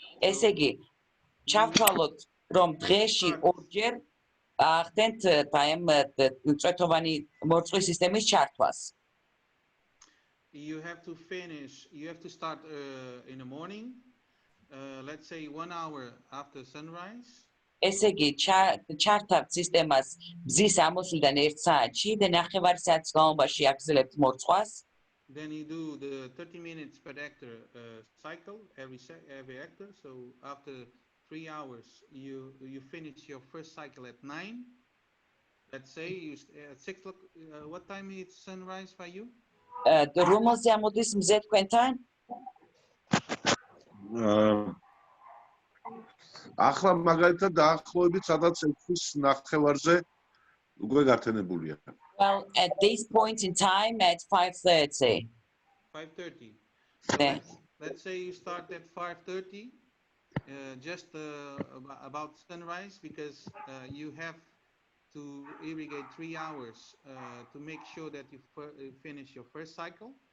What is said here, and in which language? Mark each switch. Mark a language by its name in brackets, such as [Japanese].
[Georgian] ესე იგი, ჩავთვალოთ რომ დღეში 2 ჯერ ახდენთ ამ წვეთოვანი მორწყვის სისტემის ჩართვას. [English] You have to start in the morning, let's say 1 hour after sunrise. [Georgian] ესე იგი, ჩართავთ სისტემას მზის ამოსვლიდან 1 საათში და 9 საათის განმავლობაში აგრძელებთ მორწყვას. [English] Then you do the 30 minutes per hectare cycle every hectare. So after 3 hours, you finish your first cycle at 9. Let's say you at 6 o'clock. What time is sunrise for you? [Georgian] რომელზე ამოდის მზე თქვენთან? ახლა მაგალითად დაახლოებით სადაც 6:30-ზე უკვე გართენებულია. [English] Well, at this point in time at 5:30. 5:30. So let's say you start at 5:30, just about sunrise, because you have to irrigate 3 hours to make sure that you finish your first cycle.